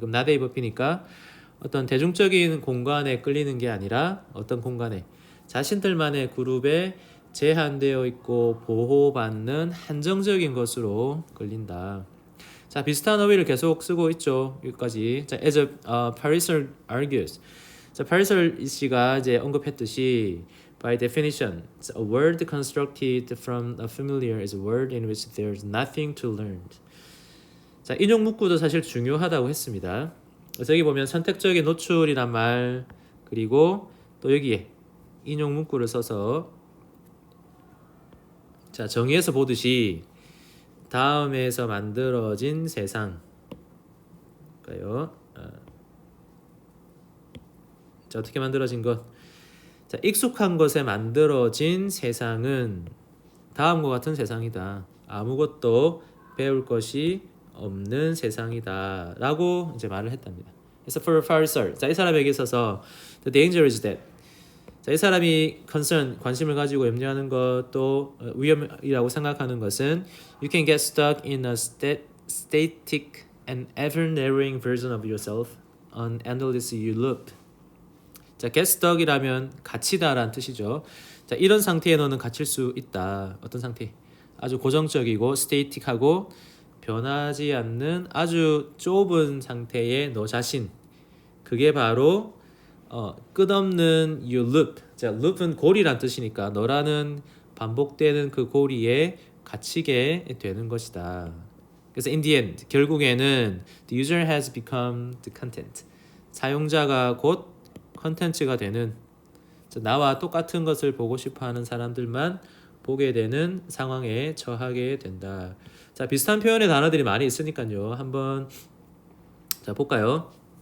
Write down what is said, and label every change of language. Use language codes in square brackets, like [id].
[ko] 그럼 not A but B니까 어떤 대중적인 공간에 끌리는 게 아니라 어떤 공간에 자신들만의 그룹에 제한되어 있고 보호받는 한정적인 것으로 끌린다. 자, 비슷한 어휘를 계속 쓰고 있죠. [en] 여기까지. 자, as Pariser argues. [ko] 자, Pariser 씨가 이제 언급했듯이 [en] by definition, a word constructed from a familiar is a word in which there is nothing to learn. [ko] 자, 인용 문구도 사실 중요하다고 했습니다. 그래서 여기 보면 선택적인 노출이란 말 그리고 또 여기에 인용 문구를 써서 자, 정의에서 보듯이 다음에서 만들어진 세상 가요. 자, 어떻게 만들어진 것? 자, 익숙한 것에 만들어진 세상은 다음과 같은 세상이다. 아무것도 배울 것이 없는 세상이다. 라고 이제 말을 했답니다. [en] 그래서 for Pariser, [ko] 자, 이 사람에게 있어서 [en] the danger is that [ko] 자, 이 사람이 관심을 가지고 염려하는 것도 위험이라고 생각하는 것은 [en] you can get stuck in a static and ever narrowing version of yourself on endless loop. [ko] 자, get stuck이라면 갇히다라는 뜻이죠. 자, 이런 상태에 너는 갇힐 수 있다. 어떤 상태? 아주 고정적이고 static하고 변하지 않는 아주 좁은 상태의 너 자신. 그게 바로 끝없는 [en] you loop. [ko] 자, loop은 고리란 뜻이니까 너라는 반복되는 그 고리에 갇히게 되는 것이다. [en] 그래서 in the end, 결국에는 the user has become the content. [ko] 사용자가 곧 컨텐츠가 되는 나와 똑같은 것을 보고 싶어하는 사람들만 보게 되는 상황에 처하게 된다. 자, 비슷한 표현의 단어들이 많이 있으니까요. 한번 자, 볼까요?